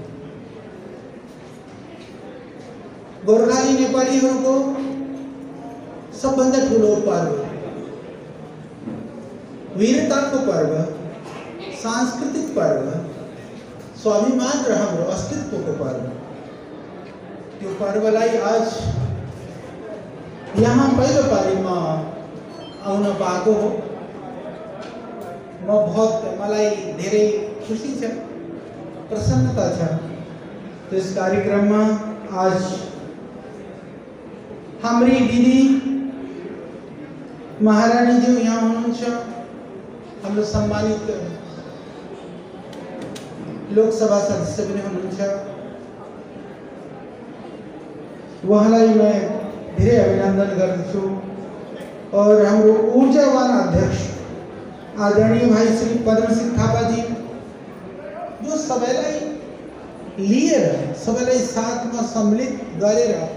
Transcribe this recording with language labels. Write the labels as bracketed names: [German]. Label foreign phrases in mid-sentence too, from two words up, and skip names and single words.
[Nepali] गोर्खाली नेपालीहरूको सबभन्दा ठुलो पर्व, वीरताको पर्व, सांस्कृतिक पर्व, स्वाभिमान र हाम्रो अस्तित्वको पर्व। त्यो पर्वलाई आज यहाँ पहिलो पालीमा आउन पाएको हो। मलाई धेरै खुसी छ, प्रसन्नता छ। [Hindi] तो इस कार्यक्रम में आज [Nepali] हाम्री दिदी महारानी जी यहाँ हुनुहुन्छ, हाम्रो सम्मानित लोकसभा सदस्य पनि हुनुहुन्छ। उहाँलाई मैं धेरै अभिनन्दन गर्दछु और हाम्रो ऊर्जावान अध्यक्ष आदरणीय भाई श्री पद्मसिंह थापा जी जो सबैलाई लिएर सबैलाई साथमा सम्मिलित गरेर